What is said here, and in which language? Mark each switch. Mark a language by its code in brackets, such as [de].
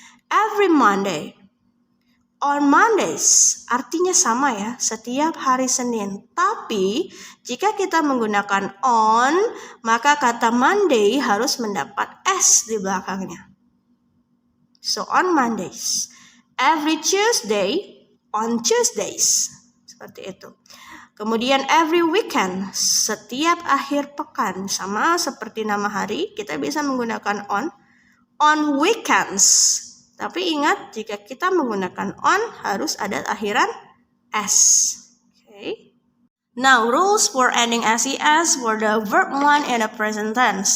[en] Every Monday. On Mondays [id] artinya sama ya, setiap hari Senin. Tapi jika kita menggunakan on, maka kata Monday harus mendapat s di belakangnya. [en] So on Mondays. Every Tuesday, on Tuesdays. [id] Seperti itu. Kemudian every weekend, setiap akhir pekan. Sama seperti nama hari, kita bisa menggunakan on weekends. Tapi ingat, jika kita menggunakan on, harus ada akhiran s. Okay. [en] Now, rules for adding SES for the verb 1 in the present tense.